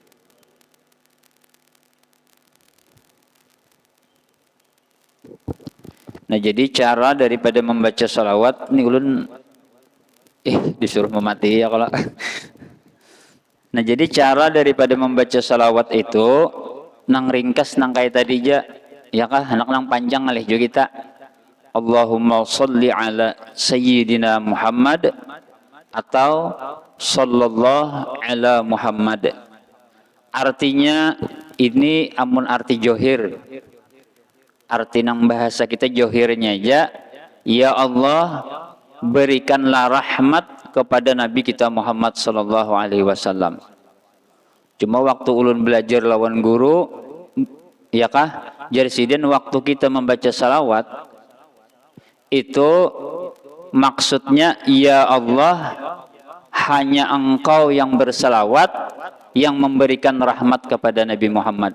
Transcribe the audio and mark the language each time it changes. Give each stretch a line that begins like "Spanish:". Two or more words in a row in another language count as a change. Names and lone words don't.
Banjar: Nah jadi cara daripada membaca salawat ini ulun disuruh memati ya kalau. Nah jadi cara daripada membaca salawat itu nang ringkas nang kayak tadi aja, ya kah anak nang panjang alih juga kita.
Arabic: اللهم صل على سيدنا محمد atau صلى الله على محمد.
Banjar: Artinya ini amun arti johir. Arti nang bahasa kita johirnya aja, ya Allah berikanlah rahmat kepada Nabi kita Muhammad
Arabic: صلى الله عليه وسلم.
Banjar: Cuma waktu ulun belajar lawan guru, ya kah?
Indonesian: Jarsiden waktu kita membaca salawat itu maksudnya ya Allah hanya Engkau yang bersalawat yang memberikan rahmat kepada Nabi Muhammad.